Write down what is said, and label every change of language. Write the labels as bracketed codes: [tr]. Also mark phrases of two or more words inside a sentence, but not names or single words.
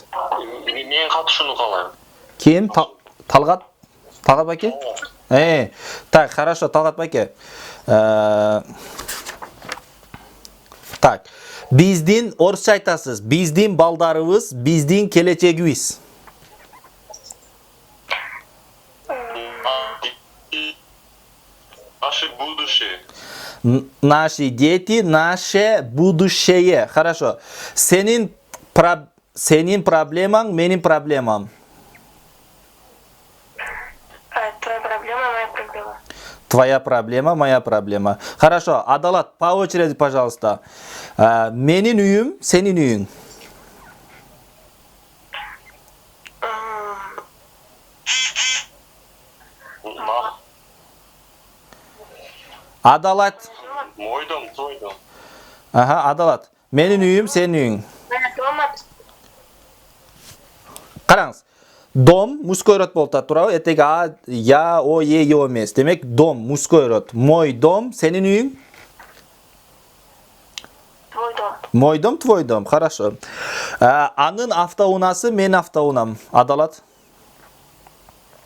[ky] Мен катышууну каалайм. Ким? Талгат байке? [ru] Так, хорошо, Талгат байке. Так. [ky] Биздин орусча айтасыз. Биздин балдарыбыз, биздин келечегибиз. [ru] Наше будущее. Наши дети, наше будущее. Хорошо. [ky] Сенин проблемаң, менин проблемам. [ru] Твоя проблема, моя проблема. Твоя проблема, моя проблема. Хорошо. Адалат, по очереди, пожалуйста. [ky] Менин үйүм, сенин үйүң. Адалат. [ru] Мой дом, твой дом. [ky] Ага, Адалат. Менин үйүм, сенин үйүң. [ru] Моя дома. [ky] Караңыз. [ru] Дом мужской род [ky] болуп атат, туурабы? Этеги я, о, е, ё эмес. Демек [ru] дом мужской род. Мой дом, [ky] сенин үйүң? [ru] Твой дом. Мой дом, твой дом. Хорошо. [ky] Анын автоунаасы, менин автоунам. Адалат.